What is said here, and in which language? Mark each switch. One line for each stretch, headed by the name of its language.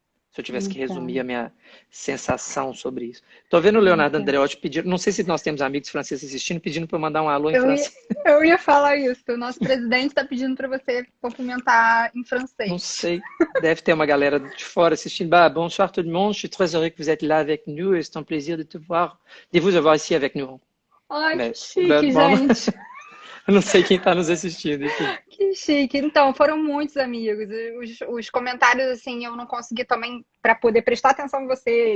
Portuguese: Se eu tivesse que resumir a minha sensação sobre isso. Estou vendo o Leonardo Andreotti pedindo, não sei se nós temos amigos franceses assistindo, pedindo para eu mandar um alô em francês. Eu ia falar isso, o nosso presidente está pedindo para você cumprimentar em francês. Não sei, deve ter uma galera de fora assistindo.
French: Bah, bonsoir tout le monde, je suis très heureux que vous êtes là avec nous, et c'est un plaisir de vous avoir ici avec nous.
Portuguese: Ai, que chique, gente. Eu não sei quem está nos assistindo. Enfim. Que chique. Então, foram muitos amigos. Os comentários, assim, eu não consegui também para poder prestar atenção em você.